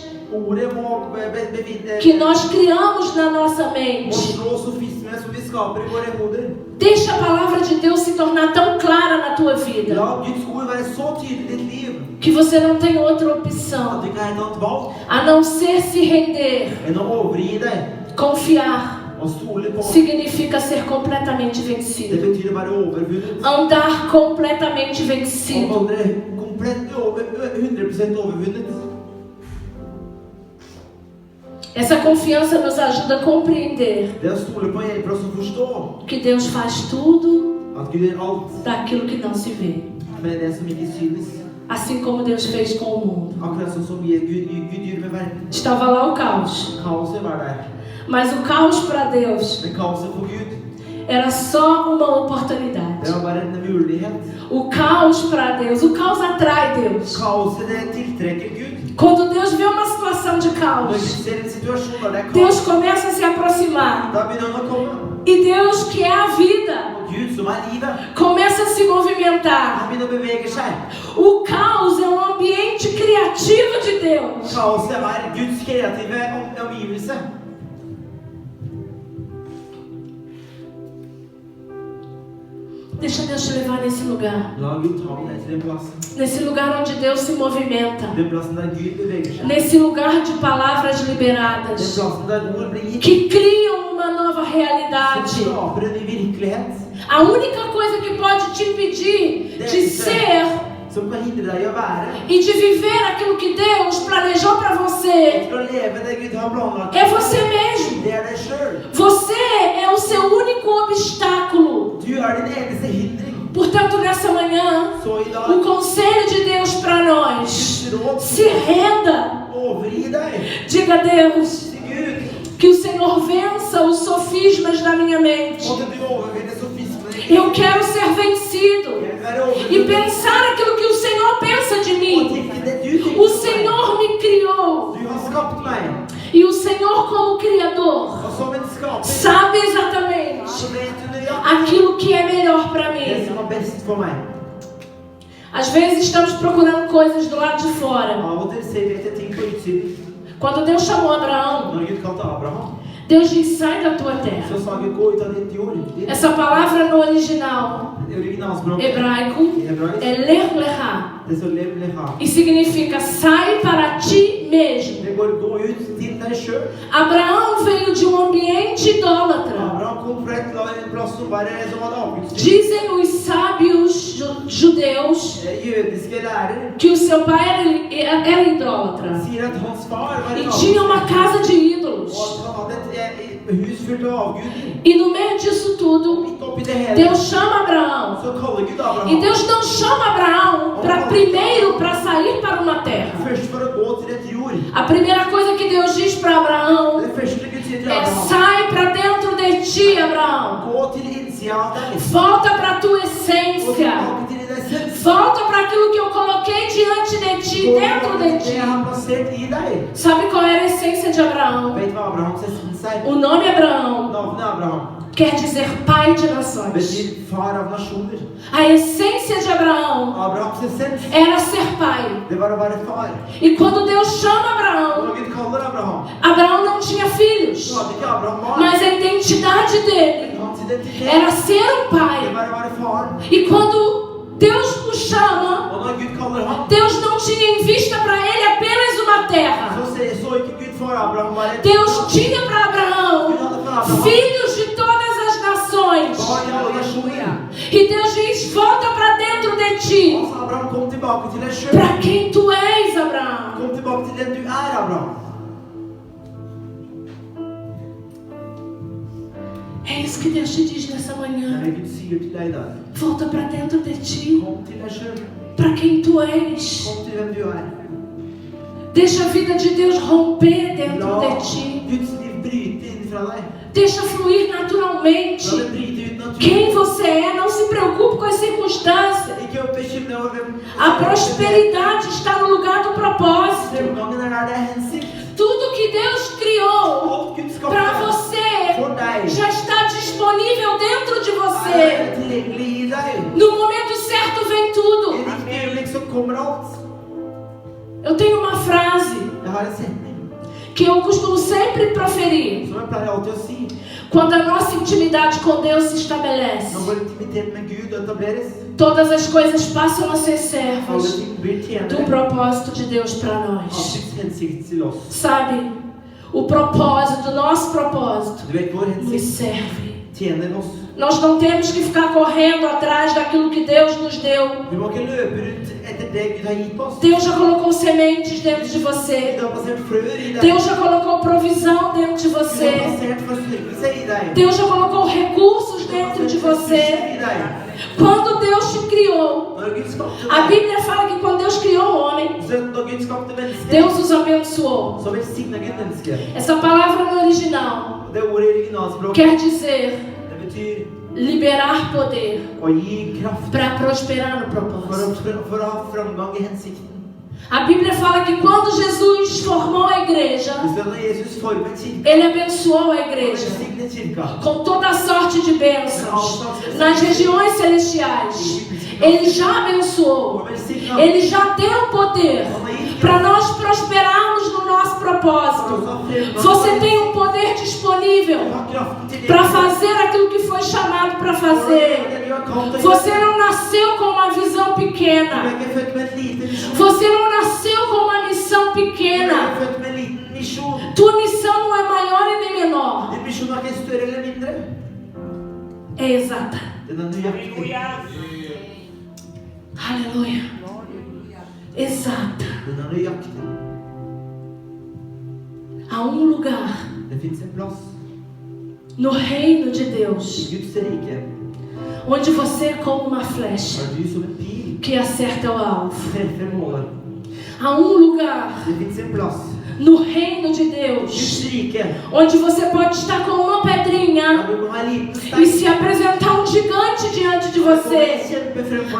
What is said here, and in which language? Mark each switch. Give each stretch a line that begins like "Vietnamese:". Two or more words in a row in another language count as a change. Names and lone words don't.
Norwegian: Ordet må bevinne
Portuguese: que nós criamos na nossa
Norwegian: må
Portuguese: mente.
Norwegian: slå sofisme som vi skaper i våre hoder.
Portuguese: Deixa a palavra de Deus se tornar tão clara na tua vida
Norwegian: La Guds ord være så tydelig i ditt liv
Portuguese: que você não tem outra
Norwegian: at
Portuguese: opção
Norwegian: du ikke har et annet valg
Portuguese: a não ser se render,
Norwegian: enn å overgi deg
Portuguese: confiar.
Norwegian: og stole på.
Portuguese: Significa ser completamente
Norwegian: Det
Portuguese: vencido.
Norwegian: betyr å være overvunnet.
Portuguese: Andar completamente
Norwegian: Å
Portuguese: vencido.
Norwegian: vandre komplett 100% overvunnet.
Portuguese: Essa confiança nos ajuda a compreender
Norwegian: Det å stole på hjelper oss å forstå
Portuguese: que Deus faz tudo
Norwegian: at Gud gjør alt
Portuguese: daquilo que não se vê.
Norwegian: med det som ikke synes.
Portuguese: Assim como Deus fez com o mundo.
Norwegian: Akkurat sånn som Gud gjør med verden.
Portuguese: Estava lá o caos.
Norwegian: Kaoset var der.
Portuguese: Mas o caos para Deus
Norwegian: Men kaoset for Gud,
Portuguese: era só uma
Norwegian: det
Portuguese: oportunidade.
Norwegian: var bare en mulighet.
Portuguese: O caos para Deus, o caos atrai Deus.
Norwegian: Kaoset det tiltrekker Gud.
Portuguese: Quando Deus vê uma situação de
Norwegian: Når Gud
Portuguese: caos,
Norwegian: ser en situasjon der det er
Portuguese: Deus
Norwegian: kaos,
Portuguese: começa a se aproximar.
Norwegian: da begynner han å komme.
Portuguese: E Deus, que é a vida,
Norwegian: Og Gud som er livet,
Portuguese: começa a se movimentar.
Norwegian: han begynner å bevege seg.
Portuguese: O caos é um ambiente criativo de Deus.
Norwegian: Kaoset er Guds kreative omgivelse.
Portuguese: Deixa Deus te levar nesse lugar.
Norwegian: La Gud ta deg til den plassen.
Portuguese: Nesse lugar onde Deus se movimenta.
Norwegian: Den plassen der Gud beveger seg.
Portuguese: Nesse lugar de palavras
Norwegian: Den
Portuguese: liberadas.
Norwegian: plassen der ord blir gitt.
Portuguese: Que criam uma nova
Norwegian: Som
Portuguese: realidade.
Norwegian: skaper en ny virkelighet.
Portuguese: A única coisa que pode te impedir de ser
Norwegian: Som kan hindre deg i å være.
Portuguese: e de viver aquilo que Deus planejou para você
Norwegian: Til å leve det Gud har planlagt.
Portuguese: é você mesmo.
Norwegian: Det er deg selv.
Portuguese: Você é o seu único obstáculo.
Norwegian: Du er din eneste hindring.
Portuguese: Portanto, nessa manhã,
Norwegian: Så i
Portuguese: o
Norwegian: dag,
Portuguese: conselho de Deus para nós:
Norwegian: Guds råd,
Portuguese: se renda.
Norwegian: overgi deg
Portuguese: Diga a Deus
Norwegian: til Gud.
Portuguese: que o Senhor vença os sofismas da minha mente.
Norwegian: Måtte du overvinne sofismene.
Portuguese: Eu quero ser vencido
Norwegian: Jeg vil være
Portuguese: e
Norwegian: overvunnet.
Portuguese: pensar aquilo que o Senhor pensa de
Norwegian: Og
Portuguese: mim.
Norwegian: tenke det du tenker
Portuguese: O
Norwegian: på meg.
Portuguese: Senhor me criou
Norwegian: Du har skapt meg.
Portuguese: e o Senhor, como Criador,
Norwegian: Og som en skaper,
Portuguese: sabe exatamente
Norwegian: så vet du nøyaktig
Portuguese: aquilo que é melhor para
Norwegian: det
Portuguese: mim.
Norwegian: som er best for meg.
Portuguese: Às vezes estamos procurando coisas do lado de fora.
Norwegian: Av og til ser vi etter ting på utsiden.
Portuguese: Quando Deus chamou Abraão,
Norwegian: Når Gud kalte Abraham,
Portuguese: Deus diz: sai da tua terra.
Norwegian: så sa Gud gå ut av ditt jord.
Portuguese: Essa palavra no original
Norwegian: Det originalspråket
Portuguese: hebraico
Norwegian: i hebraisk,
Portuguese: é
Hebrew: ler leha
Norwegian: det står
Hebrew: lev leha.
Portuguese: e significa sai para ti mesmo.
Norwegian: Det går gå ut til deg selv.
Portuguese: Abraão veio de um ambiente idólatra.
Norwegian: Abraham kom fra en plass som var avgudsdyrkelse.
Portuguese: Dizem os sábios judeus
Norwegian: Jødiske lærere
Portuguese: que o seu pai era idólatra
Norwegian: sier at hans far var
Portuguese: e
Norwegian: en
Portuguese: tinha uma
Norwegian: avgudsdyrker,
Portuguese: casa de
Norwegian: og
Portuguese: ídolos.
Norwegian: at han hadde et hus fullt av avguder.
Portuguese: E no meio disso tudo,
Norwegian: Midt oppi det hele,
Portuguese: Deus chama Abraão.
Norwegian: så kaller Gud
Portuguese: E
Norwegian: Abraham
Portuguese: Deus não chama Abraão para sair para uma terra.
Norwegian: først for å gå til et jord.
Portuguese: A primeira coisa que Deus diz para Abraão
Norwegian: Det første Gud sier til
Portuguese: é:
Norwegian: Abraham,
Portuguese: sai para dentro de ti, Abraão.
Norwegian: gå til innsida av deg.
Portuguese: Volta para a tua
Norwegian: Gå
Portuguese: essência.
Norwegian: tilbake til din essens.
Portuguese: Volta para aquilo que eu coloquei diante de ti, dentro de
Norwegian: Det
Portuguese: ti.
Norwegian: jeg har plassert i deg.
Portuguese: Sabe qual era a essência de Abraão?
Norwegian: Vet du hva Abrahams essens er?
Portuguese: O nome Abraão
Norwegian: Navnet Abraham
Portuguese: quer dizer pai de nações.
Norwegian: betyr far av nasjoner.
Portuguese: A essência de Abraão
Norwegian: Abrahams essens,
Portuguese: era ser pai.
Norwegian: det var å være far.
Portuguese: E quando Deus chama Abraão,
Norwegian: Når Gud kaller Abraham,
Portuguese: Abraão não tinha filhos,
Norwegian: så hadde ikke Abraham barn.
Portuguese: mas a identidade dele
Norwegian: Hans identitet,
Portuguese: era ser um
Norwegian: det
Portuguese: pai.
Norwegian: var å være far.
Portuguese: E quando Deus o chama,
Norwegian: Og når Gud kaller ham,
Portuguese: Deus não tinha em vista para ele apenas uma terra.
Norwegian: så ikke Gud for Abraham bare et
Portuguese: Deus tinha para Abraão
Norwegian: Gud hadde for Abraham
Portuguese: filhos de todas as nações.
Norwegian: barn i alle nasjoner.
Portuguese: E Deus diz: volta para dentro de ti.
Norwegian: Og så Abraham, kom tilbake til deg selv.
Portuguese: Para quem tu és, Abraão.
Norwegian: Kom tilbake til den du er, Abraham.
Portuguese: É isso que Deus te diz nessa
Norwegian: Det
Portuguese: manhã.
Norwegian: er det Gud sier til deg i dag.
Portuguese: Volta para dentro de ti.
Norwegian: Kom til deg selv.
Portuguese: Para quem tu és.
Norwegian: Kom til hvem du er.
Portuguese: Deixa a vida de Deus romper dentro
Norwegian: La
Portuguese: de ti.
Norwegian: Guds liv bryte inn fra deg.
Portuguese: Deixa fluir
Norwegian: La
Portuguese: naturalmente.
Norwegian: det bryte ut naturlig.
Portuguese: Quem você é, não se preocupe com as circunstâncias.
Norwegian: Ikke å bekymre over hvem.
Portuguese: A prosperidade está no lugar do propósito.
Norwegian: Fremgangen er der det er hensikt.
Portuguese: Tudo que Deus criou
Norwegian: Alt Gud
Portuguese: para
Norwegian: skapte
Portuguese: você
Norwegian: for deg
Portuguese: já está disponível dentro de você.
Norwegian: er tilgjengelig i deg.
Portuguese: No momento certo vem
Norwegian: I
Portuguese: tudo.
Norwegian: riktig øyeblikk så kommer alt.
Portuguese: Eu tenho uma frase
Norwegian: Jeg har en setning
Portuguese: que eu costumo sempre proferir
Norwegian: som jeg pleier alltid å si.
Portuguese: quando a nossa intimidade com Deus se estabelece.
Norwegian: Når vår intimitet med Gud etableres,
Portuguese: Todas as coisas passam a ser
Norwegian: alle
Portuguese: servas
Norwegian: ting blir
Portuguese: do
Norwegian: tjenere
Portuguese: propósito de Deus para
Norwegian: av
Portuguese: nós.
Norwegian: Guds hensikt til oss.
Portuguese: Sabe, o propósito, nosso propósito,
Norwegian: Du vet, vår
Portuguese: nos
Norwegian: hensikt
Portuguese: serve.
Norwegian: tjener oss.
Portuguese: Nós não temos que ficar correndo atrás daquilo que Deus nos deu.
Norwegian: Vi må ikke løpe rundt etter det Gud har gitt oss.
Portuguese: Deus já colocou sementes dentro de você.
Norwegian: Gud har plassert frøer i deg.
Portuguese: Deus já colocou provisão dentro de
Norwegian: Gud har
Portuguese: você.
Norwegian: plassert forstyrrelse i deg.
Portuguese: Deus já colocou recursos dentro de você.
Norwegian: I deg.
Portuguese: Quando Deus te criou,
Norwegian: Når Gud skapte
Portuguese: a
Norwegian: deg,
Portuguese: Bíblia fala que quando Deus criou o homem,
Norwegian: så når Gud skapte mennesket,
Portuguese: Deus os abençoou.
Norwegian: så velsignet Gud mennesket.
Portuguese: Essa palavra no original
Norwegian: Det ordet i originalspråket,
Portuguese: quer dizer
Norwegian: det betyr
Portuguese: liberar poder
Norwegian: å gi kraft
Portuguese: para prosperar no
Norwegian: for
Portuguese: propósito.
Norwegian: å ha framgang i hensikten.
Portuguese: A Bíblia fala que quando Jesus formou a igreja,
Norwegian: Hvis det er når Jesus formet kirka,
Portuguese: ele abençoou a
Norwegian: og
Portuguese: igreja
Norwegian: velsignet kirka,
Portuguese: com toda a sorte de bênçãos nas regiões celestiais. Ele já abençoou.
Norwegian: og velsignet
Portuguese: Ele já deu poder para nós prosperarmos no nosso propósito. Você tem um poder disponível para fazer aquilo que foi chamado para fazer. Você não nasceu com uma visão
Norwegian: Du er
Portuguese: pequena.
Norwegian: ikke født med et lite misjon.
Portuguese: Você não nasceu com uma missão
Norwegian: Du er
Portuguese: pequena.
Norwegian: født med en liten misjon.
Portuguese: Tua missão não é maior e nem menor.
Norwegian: Din misjon er ikke større eller mindre.
Portuguese: É exata.
Norwegian: Den er nøyaktig.
Portuguese: Aleluia. Exata.
Norwegian: Den er nøyaktig.
Portuguese: Há lugar
Norwegian: Det finnes en plass
Portuguese: no reino de
Norwegian: i
Portuguese: Deus
Norwegian: Guds rike.
Portuguese: onde você é como uma flecha
Norwegian: Er du som en pil
Portuguese: que acerta o alvo.
Norwegian: treffer målet.
Portuguese: Há lugar
Norwegian: Det finnes en plass
Portuguese: no reino de
Norwegian: i
Portuguese: Deus
Norwegian: Guds rike.
Portuguese: onde você pode estar com uma
Norwegian: Der
Portuguese: pedrinha
Norwegian: du kan ha en liten
Portuguese: e
Norwegian: stein.
Portuguese: se apresentar um gigante diante de
Norwegian: Og
Portuguese: você.
Norwegian: kjempe fremfor